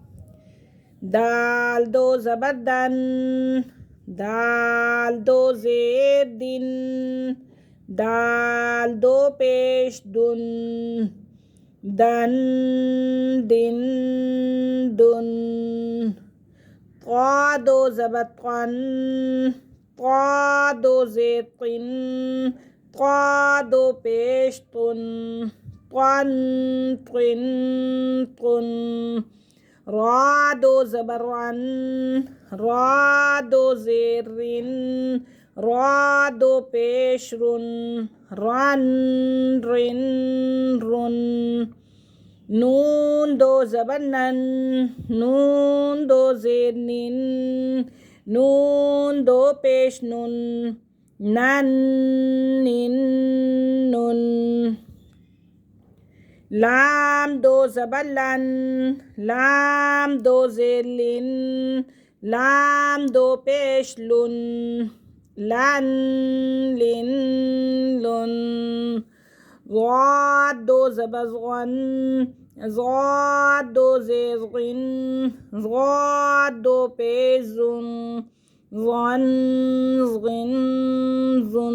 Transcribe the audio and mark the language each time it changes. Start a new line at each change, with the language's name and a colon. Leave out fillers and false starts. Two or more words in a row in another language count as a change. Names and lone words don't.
Urdu: دال دو زبر دن، دال دو زیر دن، دال دو پیش دن، دن دن دن۔ طا دو زبر قن، طا دو زیر قن، طا دو پیش قن، قن قن قن۔ را دو زبر رن، را دو زیر رن، را دو پیش رن، رن رن رن۔ نون دو زبر نن، نون دو زیر نن، نون دو پیش نن، نن نن نن۔ لام دو زبر لن، لام دو زیر لن، لام دو پیش لن، لن لن لن۔ ضاد دو زبر غن، ضاد دو زیر غن، ضاد دو پیش زن، ظن ظن ظن۔